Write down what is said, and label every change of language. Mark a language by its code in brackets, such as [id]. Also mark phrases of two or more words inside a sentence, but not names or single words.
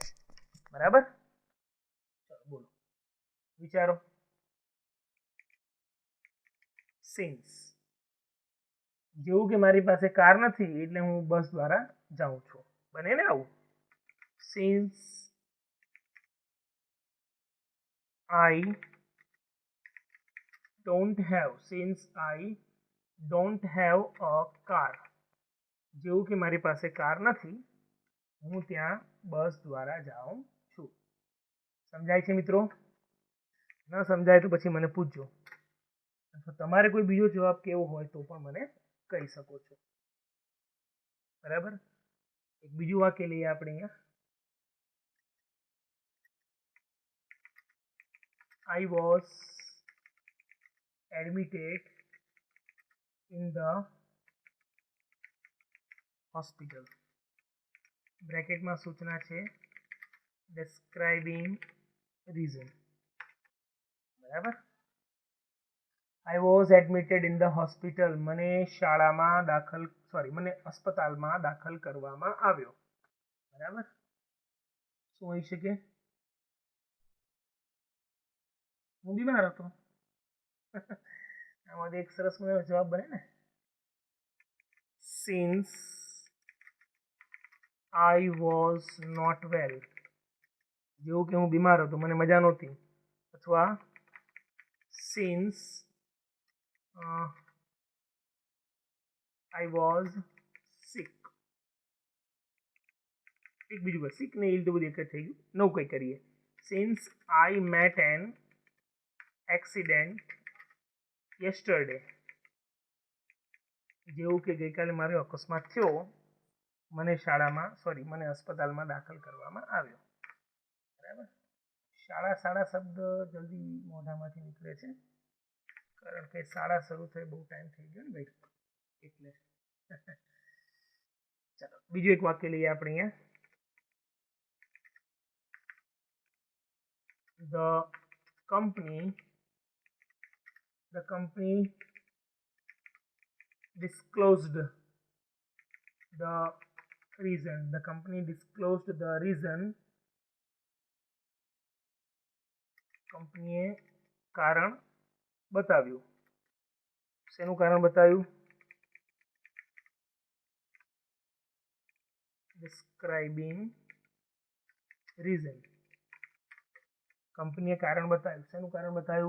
[gu] બરાબર. ચલો બોલો, વિચારો. સિન્સ, જેવું કે મારી પાસે કાર નથી એટલે હું બસ દ્વારા જાઉં છું. બને ને આવું? [en] સિન્સ I don't have a car, [gu] જેવું કે મારી પાસે કાર નથી હું ત્યાં બસ દ્વારા જાઉં છું. સમજાય છે મિત્રો? ન સમજાય તો પછી મને પૂછજો, અથવા તમારે કોઈ બીજો જવાબ કેવો હોય તો પણ મને કહી શકો છો. બરાબર. એક બીજું વાક્ય લઈએ આપણે અહીંયા. [en] I was admitted in the hospital. [gu] બ્રેકેટમાં સૂચના છે [en] describing reason. બરાબર. I was admitted in the hospital, [gu] મને અસ્પતાલમાં દાખલ કરવામાં આવ્યો. બરાબર. શું હોઈ શકે? હું બીમાર હતો. આમાંથી એક સરસ મજાનો જવાબ બને ને. [en] સિન્સ I was not well, [gu] જેવું કે હું બીમાર હતો, મને મજા નહોતી. [en] અથવા સિન્સ I was sick. [gu] એક બીજું બસ sick ને ઇલ તો બધું એક જ થઈ ગયું. નવું કંઈ કરીએ. [en] સિન્સ I met an accident yesterday, [gu] જેવું કે ગઈકાલે મારો અકસ્માત થયો, મને અસ્પતાલમાં દાખલ કરવામાં આવ્યો. બરાબર. શાળા શબ્દ જલ્દી મોઢામાંથી નીકળે છે, કારણ કે શાળા શરૂ થઈ બહુ ટાઈમ થઈ ગયો ને ભાઈ, એટલે. ચાલો બીજું એક વાક્ય લઈએ આપણે અહીંયા. [en] The company disclosed the reason. The company disclosed the reason. [gu] કંપનીએ કારણ બતાવ્યું. શેનું કારણ બતાવ્યું? [en] describing reason. [gu] કંપનીએ કારણ બતાવ્યું. શેનું કારણ બતાવ્યું?